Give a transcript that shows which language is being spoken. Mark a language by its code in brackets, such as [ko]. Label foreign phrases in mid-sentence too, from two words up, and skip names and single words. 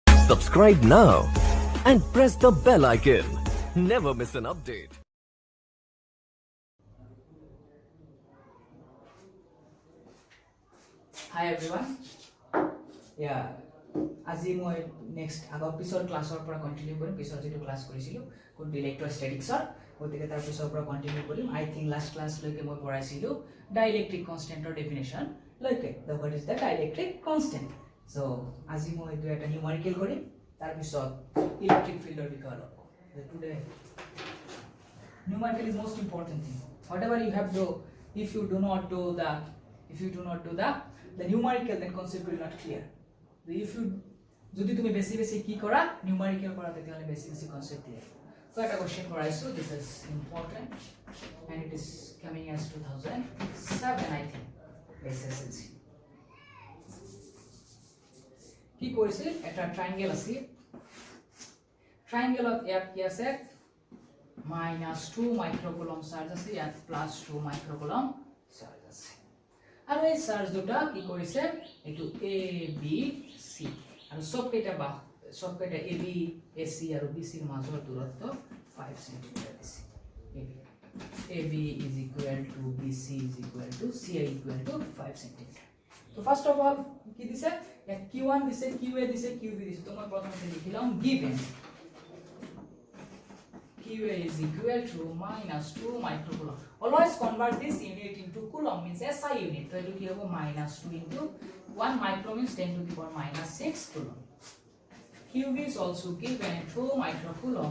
[en] Subscribe now and press the bell icon. Never miss an update. Hi everyone. Yeah. [as] আজি মই নেক্সট আগৰ পিছৰ ক্লাছৰ পৰা কন্টিনিউ কৰিম পিছৰ যেটো ক্লাছ কৰিছিলো কোনটো ইলেক্ট্ৰোস্ট্যাটিক্সৰ গতিকে তাৰ পিছৰ পৰা কন্টিনিউ কৰিম [en] I think last class [as] লৈকে মই পঢ়াইছিলো [en] dielectric constant definition [as] লৈকে [en] the what is the dielectric constant so [as] আজি মই এইটো এটা নিউমেৰিকেল কৰিম তাৰ পিছত [en] electric field [as] বিষয়ে অলপ টুডে [en] numerical is most important thing whatever you have to if you do not do the numerical then concept will not clear if you [bn] যদি তুমি বেশি বেশি কি করা নিউমেরিক্যাল করা তাহলে বেশি বেশি কনসেপ্ট ক্লিয়ার তো একটা কোশ্চেন করাইছো [en] this is important and it is coming as 2007 I think SSLC [as] কি কৰিছিল এটা ট্রায়াঙ্গেল আছে ট্রায়াঙ্গেলত ইয়াত কি আছে -2 [en] microcoulomb charge [as] আছে ইয়াত +2 [en] microcoulomb charge [as] আছে আৰু এই চার্জ দুটা কি কৰিছে এটো এ বি সি আৰু সবকেইটা এ বি এ সি আৰু বি সি ৰ মাজৰ দূৰত্ব 5 সেন্টিমিটাৰ দিছে [en] AB is equal to BC is equal to C equal to 5 centimeter [as] তো [en] first of all [as] কি দিছে q1 দিছে qa দিছে qb দিছে তো মই প্ৰথমতে লিখিলাম গিভেন [en] qa is equal to -2 microcoulomb. Always convert this unit into coulomb means SI unit. So it will give -2 into 1 micro means 10 to the power -6 coulomb. Qb is also given 2 microcoulomb.